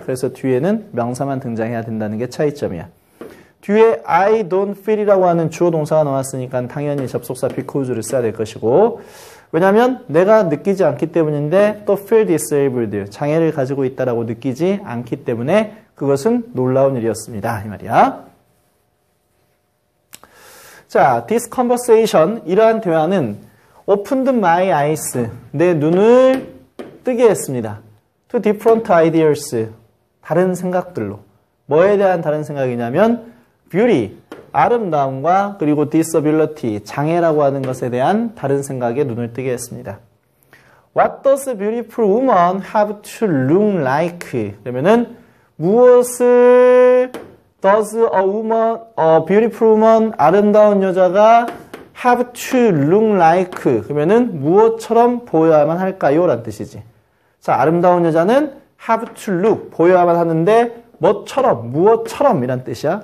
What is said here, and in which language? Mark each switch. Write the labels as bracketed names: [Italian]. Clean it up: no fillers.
[Korean] 그래서 뒤에는 명사만 등장해야 된다는 게 차이점이야. 뒤에 [English] I don't feel [Korean] 이라고 하는 주어 동사가 나왔으니까 당연히 접속사 because를 써야 될 것이고 왜냐하면 내가 느끼지 않기 때문인데 또 [English] feel disabled, [Korean] 장애를 가지고 있다라고 느끼지 않기 때문에 그것은 놀라운 일이었습니다. 이 말이야. 자, [English] this conversation, [Korean] 이러한 대화는 [English] opened my eyes, [Korean] 내 눈을 뜨게 했습니다. [English] to different ideas, [Korean] 다른 생각들로. 뭐에 대한 다른 생각이냐면 beauty, 아름다움과 그리고 disability, 장애라고 하는 것에 대한 다른 생각에 눈을 뜨게 했습니다. [English] What does a beautiful woman have to look like? [Korean] 그러면은 무엇을 [English] does a beautiful woman, [Korean] 아름다운 여자가 [English] have to look like? [Korean] 그러면은 무엇처럼 보여야만 할까요? 라는 뜻이지. 자, 아름다운 여자는 [English] have to look, [Korean] 보여야만 하는데 뭐처럼, 무엇처럼 이란 뜻이야.